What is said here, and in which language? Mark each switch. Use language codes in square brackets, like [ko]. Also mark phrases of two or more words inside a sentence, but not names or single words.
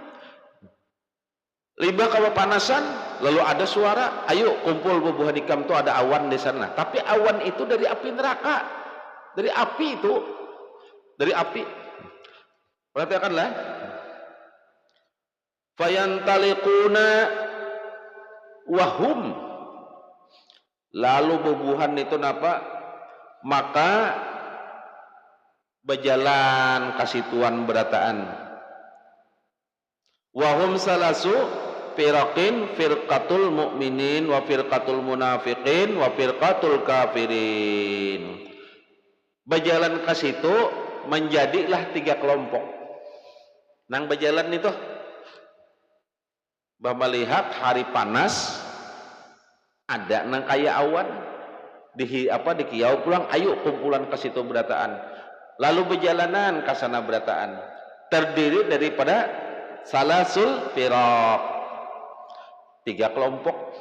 [bjn] libah kepanasan lalu ada suara ayo kumpul bubuhan ikam tuh ada awan di sana tapi awan itu dari api neraka dari api itu dari api perhatikanlah [ar] فينطلقون وهم [bjn] lalu bubuhan itu napa maka berjalan kasituan berataan [ar] وهم ثلاث فرق فرقة المؤمنين وفرقة المنافقين وفرقة الكافرين [bjn] berjalan ke situ menjadilah 3 kelompok nang berjalan itu melihat hari panas ada nang kaya awan di kiau pulang ayo kumpulan ke situ berataan lalu berjalanan ke sana berataan terdiri daripada [ar] ثلاث الفرق [bjn] 3 kelompok